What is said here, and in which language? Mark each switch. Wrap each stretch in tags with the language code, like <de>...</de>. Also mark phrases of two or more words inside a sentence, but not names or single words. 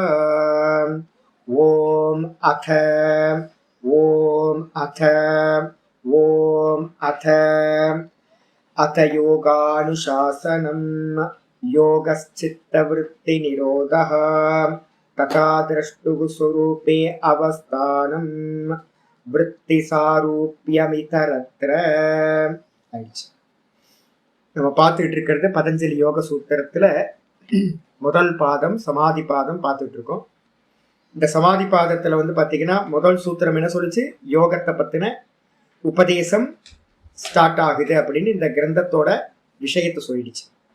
<sa>ॐ अथ अथ योगानुशासनं योगश्चित्तवृत्तिनिरोधः तथा द्रष्टुः स्वरूपे अवस्थानं वृत्तिसारूप्यमितरत्र।</sa> <ta>நம்ம பார்த்துட்டு இருக்கிறது பதஞ்சலி யோக சூத்திரத்துல முதல் பாதம் சமாதி பாதம் பார்த்துட்டு இருக்கோம். இந்த சமாதி பாதத்துல பாத்தீங்கன்னா முதல் சூத்திரம் என்ன சொல்லுச்சு? யோகத்தை பத்தின உபதேசம் ஸ்டார்ட் ஆகுது அப்படின்னு இந்த கிரந்தத்தோட விஷயத்தை சொல்லிடுச்சு.</ta>